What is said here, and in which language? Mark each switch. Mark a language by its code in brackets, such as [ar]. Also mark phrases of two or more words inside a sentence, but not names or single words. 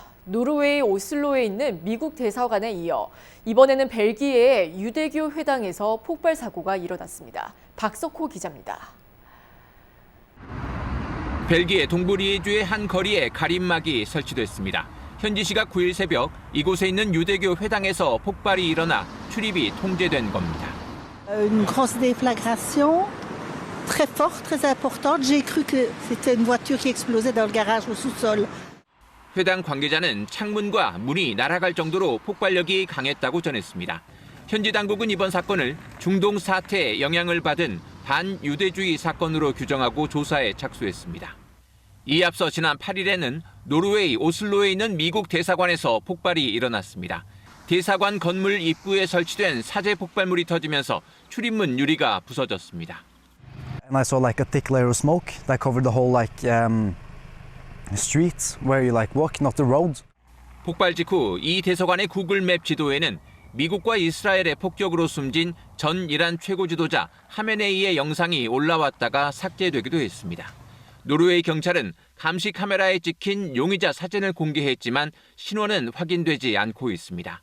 [ko] 노르웨이 오슬로에 있는 미국 대사관에 이어 이번에는 벨기에의 유대교 회당에서 폭발 사고가 일어났습니다. 박석호 기자입니다. 벨기에 동부 리에주의 한 거리에 가림막이 설치됐습니다. 현지 시각 9일 새벽 이곳에 있는 유대교 회당에서 폭발이 일어나 출입이 통제된 겁니다. [fr] Une grosse déflagration, très forte, très importante. J'ai cru que c'était une voiture qui explosait dans le garage au sous-sol. [ko] 회당 관계자는 창문과 문이 날아갈 정도로 폭발력이 강했다고 전했습니다. 현지 당국은 이번 사건을 중동 사태에 영향을 받은 반유대주의 사건으로 규정하고 조사에 착수했습니다. 이에 앞서 지난 8일에는 노르웨이 오슬로에 있는 미국 대사관에서 폭발이 일어났습니다. 대사관 건물 입구에 설치된 사제 폭발물이 터지면서 출입문 유리가 부서졌습니다. [en] And I saw like a thick layer of smoke that covered the whole streets where you walk, not the roads. [ko] 폭발 직후 이 대사관의 구글맵 지도에는 미국과 이스라엘의 폭격으로 숨진 전 이란 최고 지도자 하메네이의 영상이 올라왔다가 삭제되기도 했습니다. 노르웨이 경찰은 감시 카메라에 찍힌 용의자 사진을 공개했지만 신원은 확인되지 않고 있습니다.